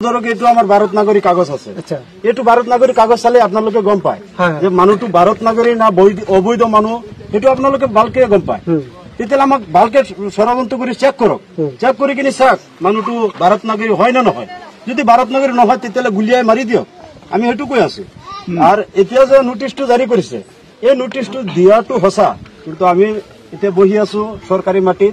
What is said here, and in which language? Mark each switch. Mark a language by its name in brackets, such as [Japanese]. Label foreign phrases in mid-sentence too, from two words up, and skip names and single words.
[Assamese] ধরক এইটো আমার ভারত নাগরিক কাগজ আছে। আচ্ছা, এইটো ভারত নাগরিক কাগজ চালে আপনালোকে গম পায় যে মানুহটো ভারত নাগরিক না অবৈধ মানুহ, এইটো আপনালোকে ভালকে গম পায়। তেতিয়াহ'লে আমাক ভালকে ষড়যন্ত্ৰ কৰি চেক কৰক, চেক কৰি কিনে চাওক মানুহটো ভাৰত নাগৰিক হয় না নহয়। যদি ভাৰত নাগৰিক নহয় তেতিয়াহ'লে গুলিয়াই মাৰি দিয়ক, আমি সেইটো কৈ আছো। আৰু এতিয়া যে নোটিছটো জাৰি কৰিছে, এই নোটিছটো দিয়াটো সঁচা, কিন্তু আমি এতিয়া বহি আছো চৰকাৰী মাটিত।